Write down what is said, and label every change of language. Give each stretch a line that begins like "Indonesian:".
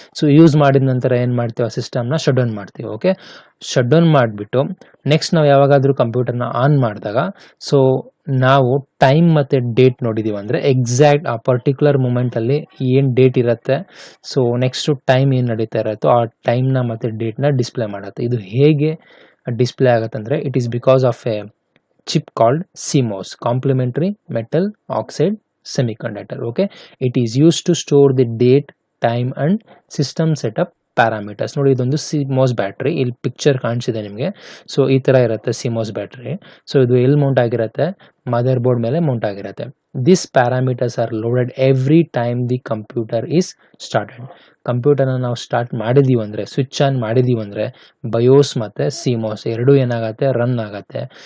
Kannada: So use ಮಾಡಿದ ನಂತರ ಏನ್ ಮಾಡ್ತೀವಿ, ಆ ಸಿಸ್ಟಮ್ನ ಶಟ್ ಡೌನ್ ಮಾಡ್ತೀವಿ. ಓಕೆ, ಶಟ್ ಡೌನ್ ಮಾಡಿಬಿಟ್ಟು ನೆಕ್ಸ್ಟ್ ನಾವು ಯಾವಾಗಾದ್ರೂ ಕಂಪ್ಯೂಟರ್ನ ಆನ್ ಮಾಡಿದಾಗ ಸೊ ನಾವು ಟೈಮ್ ಮತ್ತೆ ಡೇಟ್ ನೋಡಿದೀವಿ ಅಂದ್ರೆ ಎಕ್ಸಾಕ್ಟ್ ಆ ಪರ್ಟಿಕ್ಯುಲರ್ ಮೂಮೆಂಟ್ ಅಲ್ಲಿ ಏನ್ ಡೇಟ್ ಇರುತ್ತೆ, ಸೊ ನೆಕ್ಸ್ಟ್ ಟೈಮ್ ಏನ್ ನಡೀತಾ ಇರುತ್ತೋ ಆ ಟೈಮ್ನ ಮತ್ತೆ ಡೇಟ್ನ ಡಿಸ್ಪ್ಲೇ ಮಾಡುತ್ತೆ. ಇದು ಹೇಗೆ ಡಿಸ್ಪ್ಲೇ ಆಗುತ್ತೆ ಅಂದ್ರೆ
English: It is because of a chip called CMOS, complementary metal oxide semiconductor. Okay, it is used to store the date, time and system setup parameters.
Kannada: ನೋಡಿ, ಇದೊಂದು CMOS ಬ್ಯಾಟ್ರಿ. ಇಲ್ಲಿ ಪಿಕ್ಚರ್ ಕಾಣಿಸಿದೆ ನಿಮಗೆ. ಸೊ ಈ ತರ ಇರುತ್ತೆ CMOS ಬ್ಯಾಟ್ರಿ. ಸೊ ಇದು ಎಲ್ಲಿ Mount ಆಗಿರುತ್ತೆ, ಮದರ್ ಬೋರ್ಡ್ ಮೇಲೆ ಮೌಂಟ್ ಆಗಿರುತ್ತೆ.
English: This parameters are loaded every time the computer is started.
Kannada: ಕಂಪ್ಯೂಟರ್ನ ನಾವು ಸ್ಟಾರ್ಟ್ ಮಾಡಿದೀವಿ ಅಂದ್ರೆ, ಸ್ವಿಚ್ ಆನ್ ಮಾಡಿದೀವಿ ಅಂದ್ರೆ ಬಯೋಸ್ ಮತ್ತೆ CMOS ಎರಡು ಏನಾಗತ್ತೆ, ರನ್ ಆಗತ್ತೆ.